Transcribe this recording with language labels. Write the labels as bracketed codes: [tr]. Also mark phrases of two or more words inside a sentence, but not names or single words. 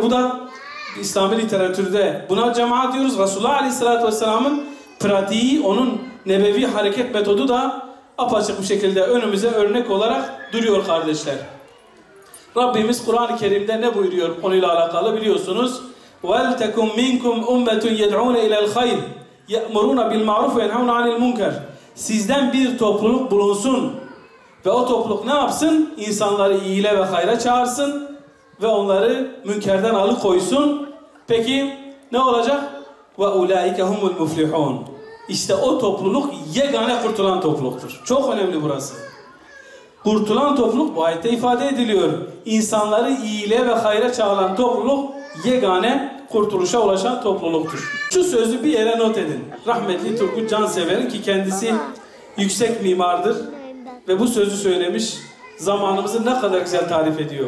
[tr] Bu da İslami literatürde buna cemaat diyoruz. Resulullah Aleyhisselatü Vesselam'ın pratiği, onun nebevi hareket metodu da apaçık bir şekilde önümüze örnek olarak duruyor kardeşler. Rabbimiz Kur'an-ı Kerim'de ne buyuruyor konuyla alakalı biliyorsunuz. [ar] وَلْتَكُمْ مِنْكُمْ اُمَّةٌ يَدْعُونَ اِلَى الْخَيْرِ يَأْمُرُونَ بِالْمَعْرُفِ وَيَنْهَوْنَ عَنِ الْمُنْكَرِ. [tr] Sizden bir topluluk bulunsun ve o topluluk ne yapsın? İnsanları iyiliğe ve hayra çağırsın ve onları münkerden alıkoysun. Peki ne olacak? [ar] وَاُولَٰئِكَ هُمُ الْمُفْلِحُونَ. [tr] İşte o topluluk yegane kurtulan topluluktur. Çok önemli burası. Kurtulan topluluk bu ayette ifade ediliyor. İnsanları iyiliğe ve hayra çağıran topluluk yegane kurtuluşa ulaşan topluluktur. Şu sözü bir yere not edin. Rahmetli Turgut Cansever'in ki kendisi yüksek mimardır ve bu sözü söylemiş, zamanımızı ne kadar güzel tarif ediyor.